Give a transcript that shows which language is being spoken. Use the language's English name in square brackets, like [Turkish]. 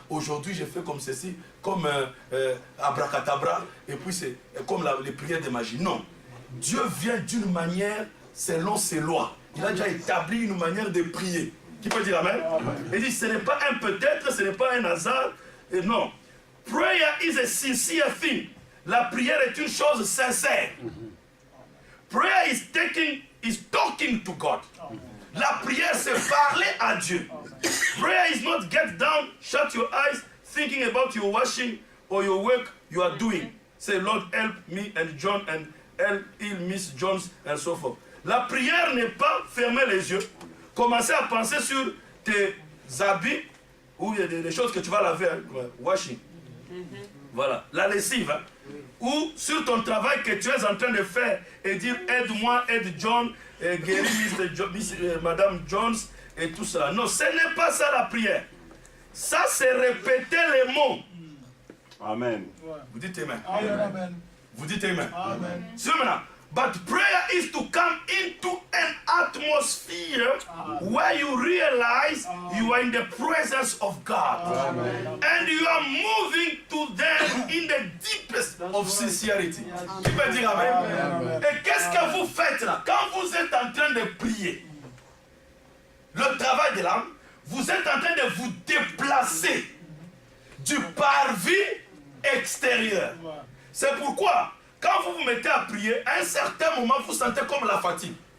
[French] Aujourd'hui, j'ai fait comme ceci, comme abracadabra, et puis c'est comme les prières de magie. Non. Dieu vient d'une manière selon ses lois. Il a déjà établi une manière de prier. Qui peut dire amen? Il dit, ce n'est pas un peut-être, ce n'est pas un hasard. Et non. [English] Prayer is a sincere thing. [French] La prière est une chose sincère. [English] Prayer is talking to God. [French] La prière, c'est parler à Dieu. [English] Prayer is not get down, shut your eyes, thinking about your washing or your work you are doing. Say, Lord, help me and John and help Miss Jones and so forth. [French] La prière n'est pas fermer les yeux. Commencer à penser sur tes habits ou il y a des choses que tu vas laver, hein, washing. Voilà, la lessive. Hein. Ou sur ton travail que tu es en train de faire et dire aide-moi, aide John, guéris Madame Jones et tout ça. Non, ce n'est pas ça la prière. Ça, c'est répéter les mots. Amen. Vous dites amen. Amen. Vous dites amen. Amen. C'est maintenant. [English] But prayer is to come into an atmosphere where you realize you are in the presence of God. Amen. And you are moving to them in the deepest of sincerity. [French] Qui peut dire amen? Amen. Et qu'est-ce que vous faites là? Quand vous êtes en train de prier, le travail de l'âme, vous êtes en train de vous déplacer du parvis extérieur. C'est pourquoi quand vous vous mettez à prier, à un certain moment, vous sentez comme la fatigue.